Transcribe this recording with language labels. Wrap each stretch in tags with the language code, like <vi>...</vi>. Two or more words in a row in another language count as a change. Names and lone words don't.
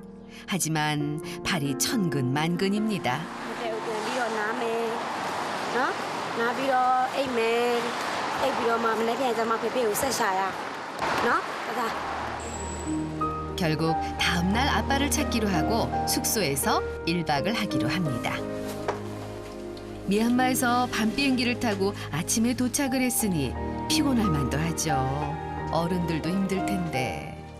<ko>하지만 발이 천근만근입니다.</ko> <my>ဖေဖေကိုပြန်ပြီးတော့နားမယ်နော်နားပြီးတော့အိတ်မယ်အိတ်ပြီးတော့မှမနေ့ပြန်ကျမှဖေဖေကိုဆက်ရှာရနော်ဒါ</my> <ko>결국 다음 날 아빠를 찾기로 하고 숙소에서 1박을 하기로 합니다. 미얀마에서 밤 비행기를 타고 아침에 도착을 했으니 피곤할 만도 하죠. 어른들도 힘들 텐데.</ko>